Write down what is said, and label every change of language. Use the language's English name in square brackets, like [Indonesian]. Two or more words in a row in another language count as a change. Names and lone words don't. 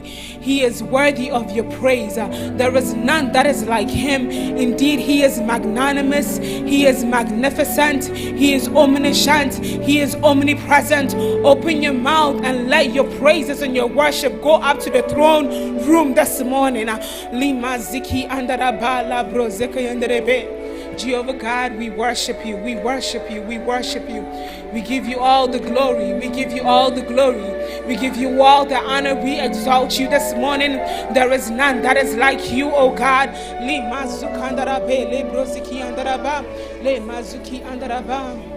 [English] He is worthy of your praise. There is none that is like him. Indeed, he is magnanimous. He is magnificent. He is omniscient. He is omnipresent. Open your mouth and let your praises and your worship go up to the throne room this morning. Lima ziki andarabala brozeke yanderebe. Jehovah God, we worship you, we worship you, we worship you. We give you all the glory, we give you all the glory, we give you all the honor, we exalt you this morning. There is none that is like you, O God. Le mazukandarabe, le broziki andaraba, le mazuki andaraba.